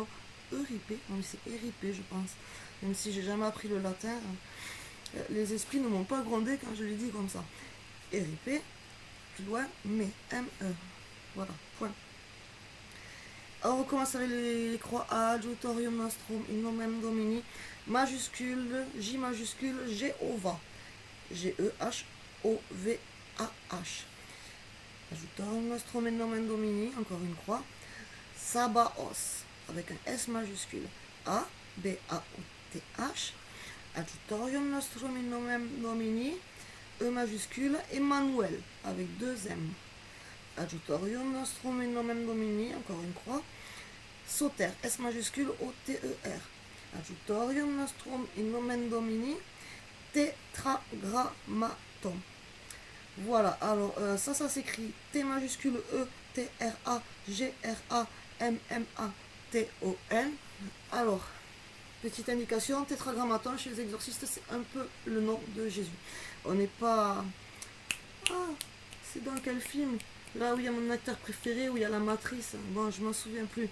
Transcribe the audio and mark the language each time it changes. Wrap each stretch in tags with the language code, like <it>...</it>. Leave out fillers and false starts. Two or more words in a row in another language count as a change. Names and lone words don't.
<fr>Euripé, non mais c'est éripé, je pense. Même si j'ai jamais appris le latin, les esprits ne m'ont pas grondé quand je l'ai dit comme ça. Éripé, plus loin, mais M-E. Voilà, point. Alors on commence avec les croix.</fr> <la>Adjutorium nostrum in nomen Domini,</la> <fr>majuscule, J majuscule, Jéhovah.</fr> <la>G-E-H-O-V-A-H. Adjutorium nostrum in nomen Domini,</la> <fr>encore une croix. Sabaos, avec un S majuscule.</fr> <la>A-B-A-O-T-H. Adjutorium nostrum in nomen Domini,</la> <fr>E majuscule,</fr> <la>Emmanuel,</la> <fr>avec deux M.</fr> <la>Adjutorium nostrum in nomen Domini,</la> <fr>encore une croix. Soter, S majuscule, O-T-E-R.</fr> <la>Adjutorium nostrum in nomen Domini, tétragrammaton.</la> <fr>Voilà, alors ça s'écrit T majuscule E, T-R-A-G-R-A-M-M-A-T-O-N. Alors, petite indication, tétragrammaton chez les exorcistes, c'est un peu le nom de Jésus. On n'est pas... Ah, c'est dans quel film? Là où il y a mon acteur préféré, où il y a la matrice. Bon, je m'en souviens plus.</fr>